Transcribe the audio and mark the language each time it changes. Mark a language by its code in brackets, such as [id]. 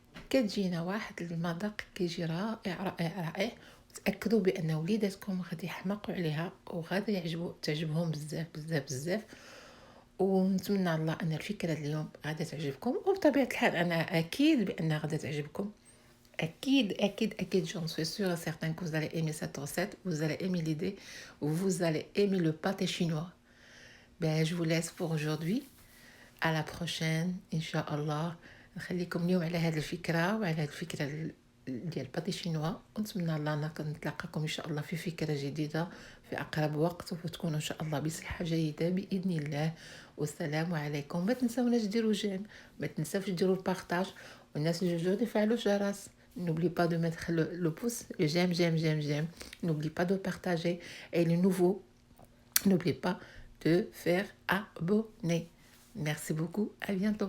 [ar] كتجينا واحد المذاق كيجي رائع رائع رائع. تاكدوا بان وليداتكم غادي يحماقوا عليها وغادي تعجبهم بزاف بزاف بزاف. ونتمنى الله ان الفكره اليوم غادي تعجبكم، وبطبيعه الحال انا اكيد بانها غادي تعجبكم. [fr] J'en suis sûre et certain que vous allez aimer cette recette, vous allez aimer l'idée, vous allez aimer le pâté chinois. Ben, je vous laisse pour aujourd'hui. À la prochaine [ar] إن شاء الله. نخليكم اليوم على هذه الفكرة وعلى هذه الفكرة ديال الباتي شينوا، ونتمنى الله أنك نتلاقاكم إن شاء الله في فكرة جديدة في أقرب وقت، وتكونوا إن شاء الله بصحة جيدة بإذن الله. والسلام عليكم. ما تنساوناش ديروا جيم، ما تنساوش ديروا البارطاج، والناس الجدد يفعلوا الجرس. [fr] N'oublie pas de mettre le pouce, le j'aime, j'aime, j'aime, j'aime. N'oublie pas de partager. Et les nouveaux, n'oubliez pas de faire abonner. Merci beaucoup, à bientôt.